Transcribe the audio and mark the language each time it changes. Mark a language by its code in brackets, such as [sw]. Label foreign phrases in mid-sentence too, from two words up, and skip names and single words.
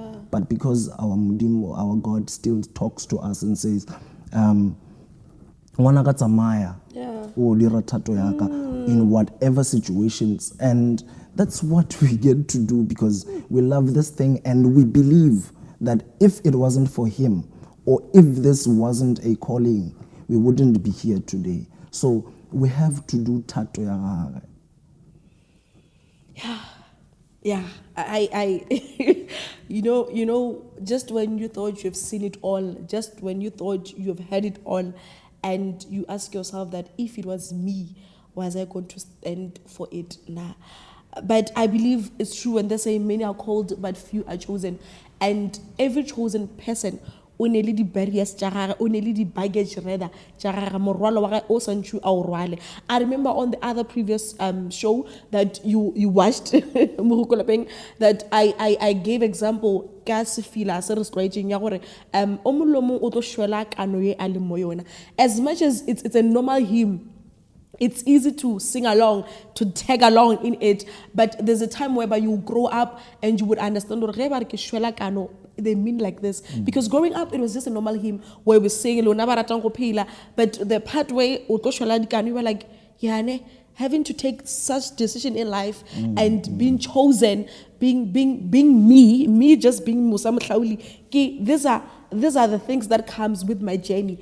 [en] But because our Mudimo, our God still talks to us and says, Maya, in whatever situations. And that's what we get to do because we love this thing and we believe that if it wasn't for him, or if this wasn't a calling, we wouldn't be here today. So we have to do [nso] tato ya gagwe. [en] Yeah, you know, just when you thought you've seen it all, just when you thought you've had it all, and you ask yourself that if it was me, was I going to stand for it? Nah. But I believe it's true when they say many are called, but few are chosen. And every chosen person, [nso] o ne le di barriers tša gagwe, o ne le di [en] baggage rather [nso] tša gagwe, morwalo wa gagwe o santse a o rwale. [en] I remember on the other previous show that you watched that I gave example [nso] ka sefila se re stretching ya gore o mongwe le mongwe o tlo shwela kano ye a leng mo yona. [en] As much as it's a normal hymn, it's easy to sing along, to tag along in it, but there's a time whereby you grow up and you would understand they mean like this. Because growing up, it was just a normal hymn where we sing, but the part where you were like, yeah, ne, having to take such decision in life and being chosen, being me just being Musa Mhlauli, these are the things that comes with my journey.